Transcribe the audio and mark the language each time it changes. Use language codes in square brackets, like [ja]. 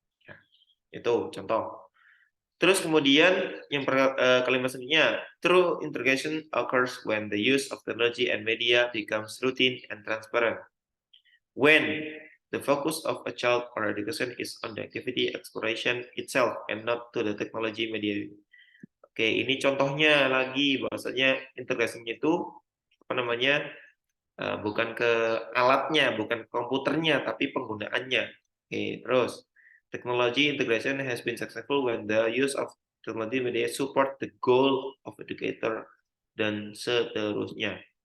[id] Ya, itu contoh. Terus kemudian yang kalimat selanjutnya, [en] true integration occurs when the use of technology and media becomes routine and transparent. When the focus of a child or education is on the activity exploration itself and not to the technology media. [id] Oke, ini contohnya lagi bahwasanya integrasinya itu apa namanya? Bukan ke alatnya, bukan ke komputernya, tapi penggunaannya. [en] Oke, terus technology integration has been successful when the use of technology media support the goal of educator [id] dan seterusnya.